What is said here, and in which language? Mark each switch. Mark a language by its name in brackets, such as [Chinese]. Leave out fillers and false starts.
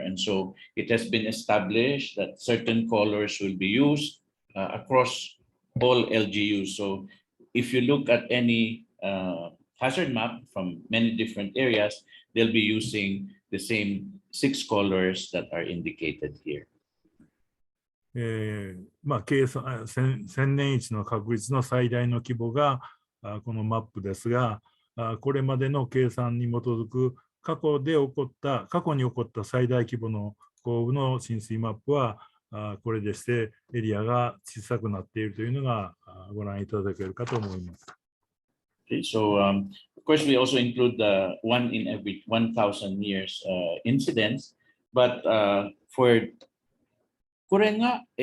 [English] And so it has been established that certain colors will be used across all LGUs. So if you look at any hazard map from many different areas, they'll be using the same 6 colors that are indicated here. [Japanese] 1000年一の確率の最大の規模がこのマップですが、これまでの計算に基づく過去に起こった最大規模の降雨の浸水マップはこれでしてエリアが小さくなっているというのがご覧いただけるかと思います。 [English] Okay, so of course we also include the 1 in every 1,000 years incidents, but for [Japanese] これが、